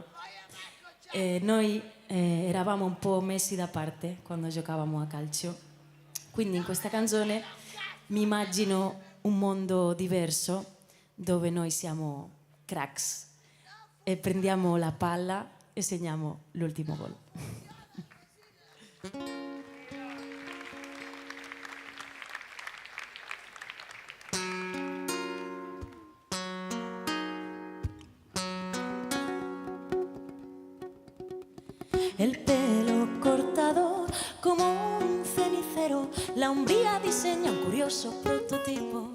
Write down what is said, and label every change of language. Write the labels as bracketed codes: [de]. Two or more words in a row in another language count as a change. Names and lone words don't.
[it] Noi eravamo un po' messi da parte quando giocavamo a calcio, quindi in questa canzone mi immagino un mondo diverso dove noi siamo cracks e prendiamo la palla e segniamo l'ultimo gol. [es] El pelo cortado como un cenicero, la umbría diseña un curioso prototipo.